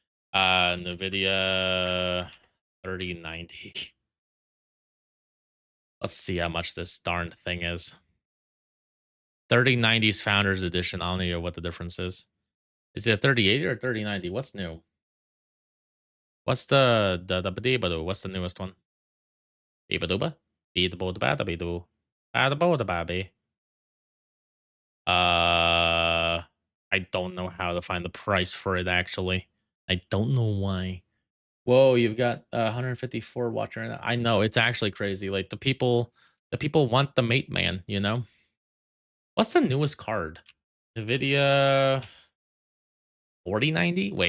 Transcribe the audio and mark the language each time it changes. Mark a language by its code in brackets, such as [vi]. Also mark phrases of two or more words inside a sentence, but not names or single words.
[en] Nvidia 3090. Let's see how much this darned thing is. 3090's Founders Edition. I don't know what the difference is. Is it a 3080 or 3090? What's new? What's what's the newest one? Beebaduba? Beedabodabadabeedoo. Badabodababe. I don't know how to find the price for it actually. I don't know why. Whoa, you've got 154 watching right now. I know it's actually crazy. Like the people want the mate man. What's the newest card? Nvidia 4090?